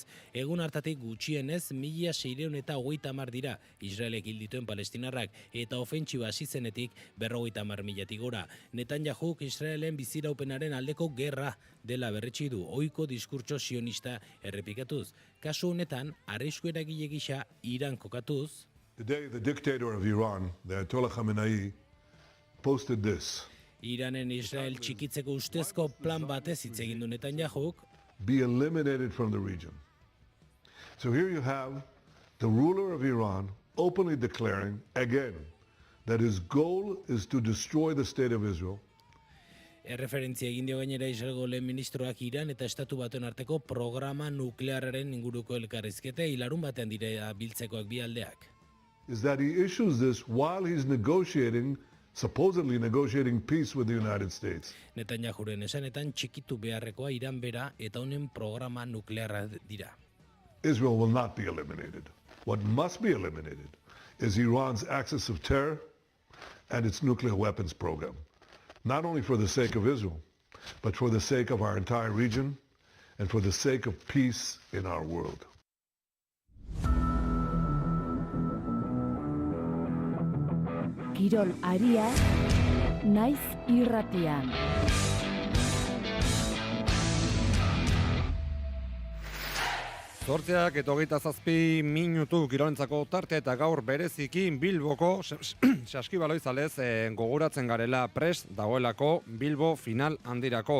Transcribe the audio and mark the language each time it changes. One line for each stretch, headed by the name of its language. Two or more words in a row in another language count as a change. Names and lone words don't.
Basque: Egun hartatik gutxienez 1630 dira Israelek hil dituen palestinarrak eta ofentsiba hasi zenetik 50.000 gora. Netanyahuk Israelen biziraupenaren aldeko gerra dela berretsi du, ohiko diskurtso sionista errepikatuz. Kasu honetan, arrisku eragile gisa Iran kokatuz.
English: Today, the dictator of Iran, the Ayatollah Khamenei, posted this.
Basque: Iranen Israel txikitzeko ustezko plan batez hitz egin du Netanyahuk.
English: Be eliminated from the region. So here you have the ruler of Iran openly declaring again that his goal is to destroy the state of Israel.
Basque: Erreferentzia egin dio gainera Israelgo lehen ministroak Iran eta Estatu Batuen arteko programa nuklearraren inguruko elkarrizkete hilarun batean dira biltzekoak bi aldeak.
English: Is that he issues this while he's supposedly negotiating peace with the United States.
Basque: Netanyahuren esanetan txikitu beharrekoa Iran bera eta honen programa nuklearra dira.
English: Israel will not be eliminated. What must be eliminated is Iran's axis of terror and its nuclear weapons program. Not only for the sake of Israel, but for the sake of our entire region and for the sake of peace in our world.
Basque: Kirol aria, naiz irratian. Zortziak eta 27 minutu kirolentzako tarte eta gaur bereziki Bilboko saskibaloizalez gogoratzen garela prest dagoelako Bilbo final handirako.